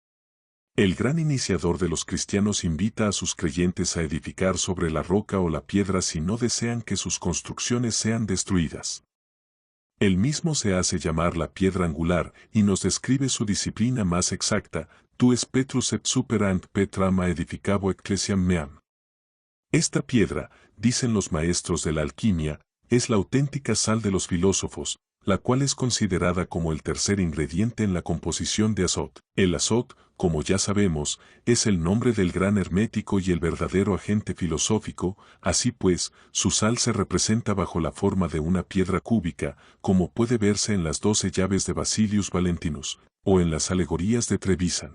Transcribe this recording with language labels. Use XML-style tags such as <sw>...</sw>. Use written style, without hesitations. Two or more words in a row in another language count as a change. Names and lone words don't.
<es>El gran iniciador de los cristianos invita a sus creyentes a edificar sobre la roca o la piedra si no desean que sus construcciones sean destruidas. Él mismo se hace llamar la piedra angular y nos describe su disciplina más exacta,</es> <la>tu es Petrus et super ant Petrama edificabo ecclesiam meam.</la> <es>Esta piedra, dicen los maestros de la alquimia, es la auténtica sal de los filósofos, la cual es considerada como el tercer ingrediente en la composición de azot. El azot, como ya sabemos, es el nombre del gran hermético y el verdadero agente filosófico, así pues, su sal se representa bajo la forma de una piedra cúbica, como puede verse en las 12 llaves de Basilius Valentinus, o en las alegorías de Trevisan.</es>